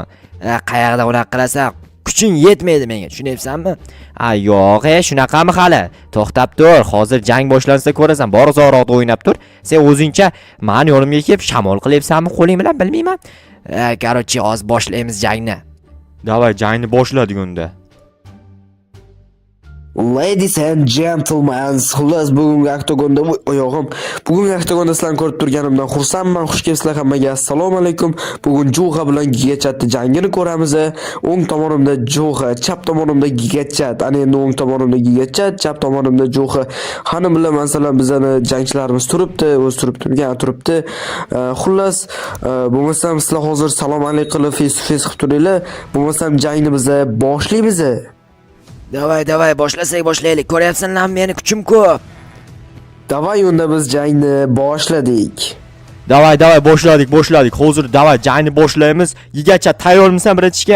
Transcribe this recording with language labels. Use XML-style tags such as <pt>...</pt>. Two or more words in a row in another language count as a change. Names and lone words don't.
<uz>Qayoqdan unaqa qilasan? Kuching yetmaydi menga, tushunyapsanmi? Yo'q, shunaqami hali? To'xtab tur, hozir jang boshlansa ko'rasan. Bor uzoqroqda o'ynab tur. Sen o'zingcha meni yonimga kelib shamol qilyapsanmi qo'ling bilan, bilmayman. Qarochi, hozir boshlaymiz jangni. Davay, jangni boshladik unda.</uz> <en>Ladies and gentlemen,</en> <uz>xullas bugungi Oktagonda bugungi Oktagonda sizlarni ko'rib turganimdan xursandman. Xush kelibsizlar hammaga. Assalomu alaykum. Bugun Jo'xa bilan Gigachatni jangini ko'ramiz. O'ng tomonimda Jo'xa, chap tomonimda Gigachat. Ana endi o'ng tomonimda Gigachat, chap tomonimda Jo'xa. Xanim bilan masalan bizani jangchilarimiz turibdi, turibdi. Xullas, bo'lmasam sizlar hozir salom alaykum qilib</uz> <en>face to face</en> <uz>qilib turinglar. Bo'lmasam jangni biz boshlaymiz. Davay, boshlaylik. Ko'ryapsanlarmi, meni kuchim ko'p. Davay, unda biz jangni boshladik. Davay, boshladik. Hozir davay jangni boshlaymiz. Gigachat, tayyormisan biratishga?</uz>